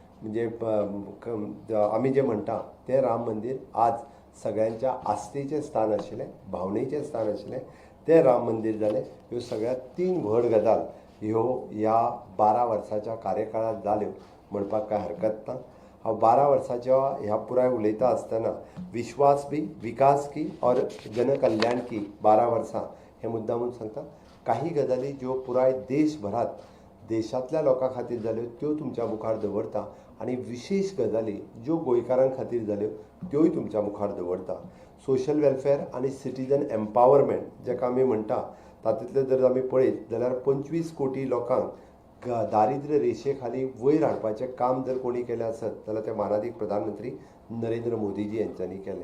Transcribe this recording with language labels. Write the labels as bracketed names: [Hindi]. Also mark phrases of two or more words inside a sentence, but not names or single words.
[Konkani] म्हणजे आमी जे म्हणटा तें राम मंदिर आज सगळ्यांच्या आस्थेचें स्थान आशिल्लें भावनेचें स्थान आशिल्लें तें राम मंदिर जालें ह्यो सगळ्यात 3 व्हड गजाल ह्यो ह्या 12 वर्साच्या कार्यकाळांत जाल्यो म्हणपाक कांय हरकत ना हांव 12 वर्साच्या ह्या पुराय उलयता आसतना [Hindi] विश्वास भी विकास की और जनकल्याण की [Konkani] 12 वर्सां हे मुद्दामून सांगता. काही गजाली ज्यो पुराय देशभरात देशांतल्या लोकां खातीर जाल्यो त्यो तुमच्या मुखार दवरता आनी विशेष गजाली ज्यो गोंयकारां खातीर जाल्यो त्योय तुमच्या मुखार दवरता. [English] social welfare [Konkani] आनी [English] citizen empowerment [Konkani] जेका आमी म्हणटा तातूंतले जर आमी पळयत जाल्यार 25 कोटी लोकांक दारिद्र्य रेशे खाली वयर हाडपाचें काम जर कोणी केलें आसत जाल्यार ते माननीय प्रधानमंत्री नरेंद्र मोदीजी यांच्यांनी केलें.